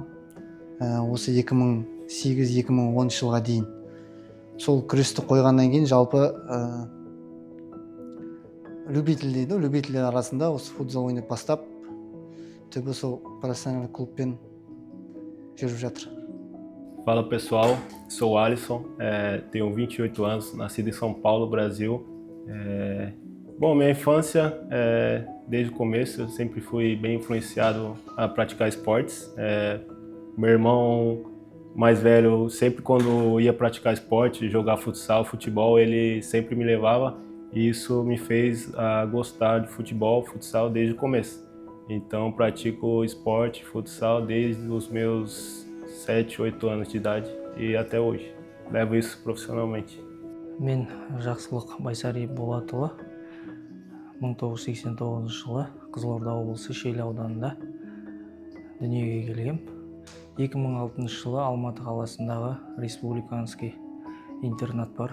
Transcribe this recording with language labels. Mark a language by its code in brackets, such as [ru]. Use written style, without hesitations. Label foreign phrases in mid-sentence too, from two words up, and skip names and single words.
[kk] Осы 2008-2010 жылға дейін. Сол күресті қойғаннан кейін жалпы любитель дейді, любительдер арасында осы футзал ойнап бастап, түбі сол профессиональный клубпен жүріп жатыр. [pt] Fala pessoal, sou Alisson, tenho 28 anos, nascido em São Paulo, Brasil. Bom, minha infância, desde o começo, eu sempre fui bem influenciado a praticar esportes. Meu irmão mais velho, sempre quando ia praticar esporte, jogar futsal, futebol, ele sempre me levava e isso me fez gostar de futebol, futsal desde o começo. Então, pratico esporte, futsal desde os meus 7, 8 anos de idade e até hoje. Levo isso profissionalmente. [kk] Мен Жақсылық Байсариев Болатұлы, 1989 жылы Қызылорда облысы Шиелі ауданында дүниеге келгем. 2006 жылы Алматы қаласындағы [ru] республиканский интернат [kk] бар.